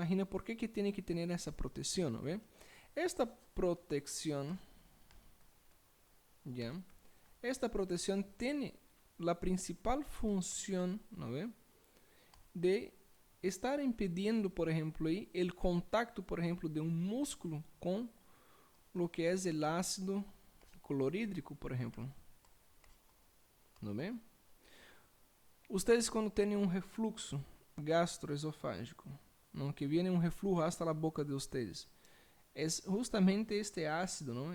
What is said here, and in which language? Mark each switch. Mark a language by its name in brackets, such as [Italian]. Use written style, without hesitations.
[Portuguese] Por que tem que ter essa proteção, [Spanish] ¿no ve? Esta protección, ¿ya? Esta protección tiene la principal función, ¿no ve? [Portuguese] De estar impedindo, [Spanish] por ejemplo, ahí, el contacto, por ejemplo, de un músculo con lo que es el ácido clorídrico, por ejemplo. ¿No ve? Ustedes [Portuguese] quando têm um refluxo gastroesofágico, [Spanish] ¿no? Que viene um reflujo hasta a boca de ustedes, [Portuguese] é justamente este ácido, não?